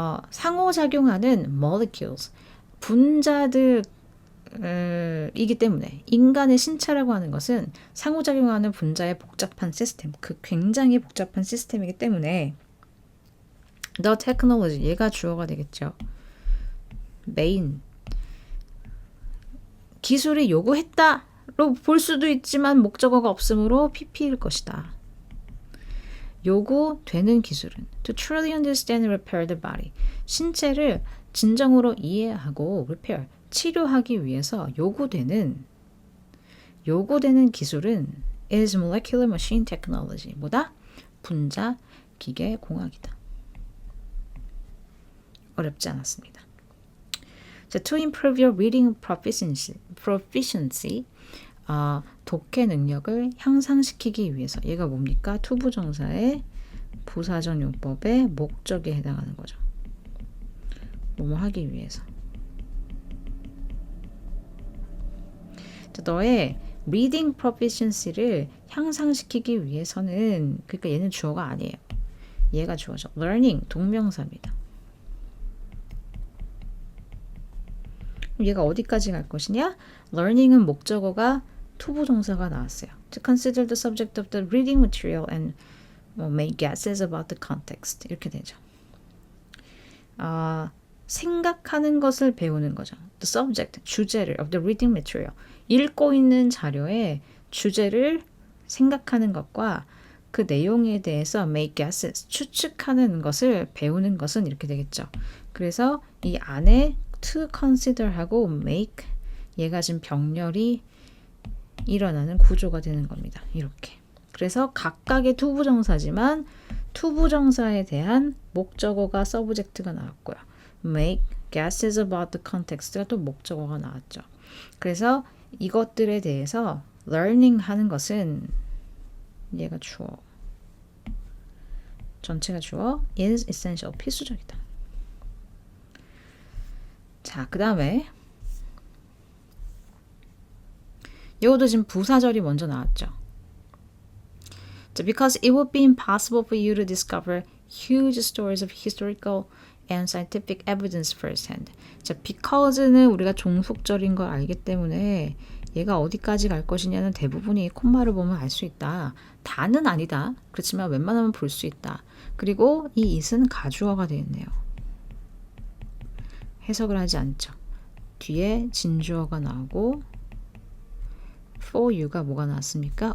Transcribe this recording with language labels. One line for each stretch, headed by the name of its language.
Korean: 상호작용하는 molecules, 분자들 이기 때문에 인간의 신체라고 하는 것은 상호작용하는 분자의 복잡한 시스템, 그 굉장히 복잡한 시스템이기 때문에
English: the technology,
Korean: 얘가 주어가 되겠죠. main, 기술이 요구했다로 볼 수도 있지만 목적어가 없으므로 PP일 것이다. 요구되는 기술은
English: to truly understand and repair the body,
Korean: 신체를 진정으로 이해하고 repair, 치료하기 위해서 요구되는 기술은
English: is molecular machine technology,
Korean: 뭐다? 분자 기계 공학이다. 어렵지 않았습니다. 자,
English: to improve your reading proficiency,
Korean: 독해 능력을 향상시키기 위해서, 얘가 뭡니까? 투부정사의 부사적 용법의 목적에 해당하는 거죠. 뭐뭐 하기 위해서. 자, 너의
English: reading proficiency
Korean: 를 향상시키기 위해서는, 그러니까 얘는 주어가 아니에요. 얘가 주어죠. learning, 동명사입니다. 얘가 어디까지 갈 것이냐? learning은 목적어가 투부정사가 나왔어요.
English: To consider the subject of the reading material and make guesses about the context.
Korean: 이렇게 되죠. 생각하는 것을 배우는 거죠.
English: The subject,
Korean: 주제를
English: of the reading material.
Korean: 읽고 있는 자료의 주제를 생각하는 것과 그 내용에 대해서
English: make guesses,
Korean: 추측하는 것을 배우는 것은 이렇게 되겠죠. 그래서 이 안에 to consider하고 make, 얘가 지금 병렬이 일어나는 구조가 되는 겁니다. 이렇게. 그래서 각각의 투부정사지만 투부정사에 대한 목적어가 subject가 나왔고요.
English: make guesses about the context
Korean: 가 또 목적어가 나왔죠. 그래서 이것들에 대해서 learning 하는 것은 얘가 주어, 전체가 주어
English: is essential,
Korean: 필수적이다. 자, 그 다음에 이것도 지금 부사절이 먼저 나왔죠.
English: 자, because it would be impossible for you to discover huge stories of historical and scientific evidence firsthand.
Korean: 자, because는 우리가 종속절인 걸 알기 때문에 얘가 어디까지 갈 것이냐는 대부분이 콤마를 보면 알 수 있다. 다는 아니다. 그렇지만 웬만하면 볼 수 있다. 그리고 이 it은 가주어가 되어 있네요. 해석을 하지 않죠. 뒤에 진주어가 나오고 for you가 뭐가 나왔습니까?